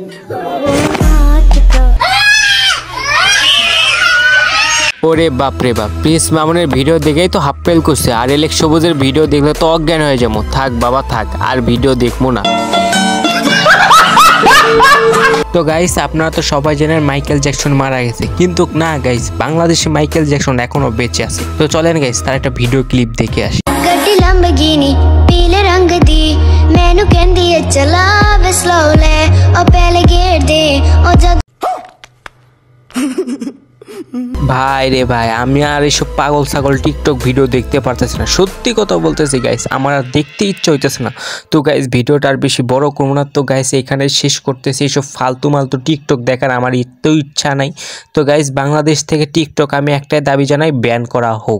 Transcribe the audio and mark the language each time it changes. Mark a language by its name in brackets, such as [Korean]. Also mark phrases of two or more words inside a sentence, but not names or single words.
[Bangla] ওরে বাপরে বাপ, প্রিন্স মামুনের ভিডিও দেখেই তো হাফ ফেল করছে, আর এলেক্স সবুজের ভিডিও দেখলে তো অজ্ঞান হয়ে যাবো। থাক বাবা থাক, আর ভিডিও দেখবো না। তো গাইস আপনারা তো সবাই জানেন মাইকেল জ্যাকসন মারা গেছে, কিন্তু না গাইস, বাংলাদেশে মাইকেল জ্যাকসন এখনো বেঁচে আছে। তো চলেন গাইস তার একটা ভিডিও ক্লিপ দেখে আসি। [Punjabi] ਗੱਡੀ ਲੰਬਗੀਨੀ ਪੀਲੇ ਰੰਗ ਦੀ ਮੈਨੂੰ ਕਹਿੰਦੀ ਏ ਚਲਾ ਵੇ ਸਲੋਲੇ ਉਹ ਪਹਿਲੇ ਗੇਟ ਦੇ ਉਹ ਜਦ [Bangla] ভাই রে ভাই, আমি আর এইসব পাগল ছাগল টিকটক ভিডিও দেখতে পারতেছি না। সত্যি কথা বলতেছি গাইস, আমার আর দেখতে ইচ্ছা হইতেছে না। তো গাইস ভিডিওটা আর বেশি বড় করবো না, তো গাইস এখানে শেষ করতেছি। এইসব ফালতু মালতু টিকটক দেখার আমার একটু ইচ্ছা নাই। তো গাইস বাংলাদেশ থেকে টিকটক আমি একটাই দাবি জানাই, ব্যান করা হোক।